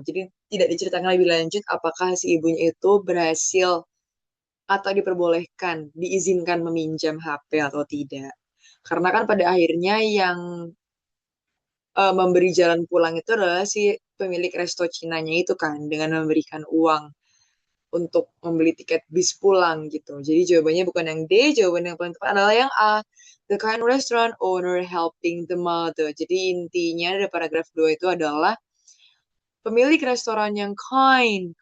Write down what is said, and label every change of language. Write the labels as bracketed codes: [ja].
[id] Jadi tidak diceritakan lebih lanjut apakah si ibunya itu berhasil atau diperbolehkan, diizinkan meminjam HP atau tidak. Karena kan pada akhirnya yang memberi jalan pulang itu adalah si pemilik resto Cinanya itu kan, dengan memberikan uang untuk membeli tiket bis pulang gitu. Jadi jawabannya bukan yang D, jawaban yang paling tepat adalah yang A. [en] The kind restaurant owner helping the mother. [id] Jadi intinya dari paragraf 2 itu adalah pemilik restoran yang kind.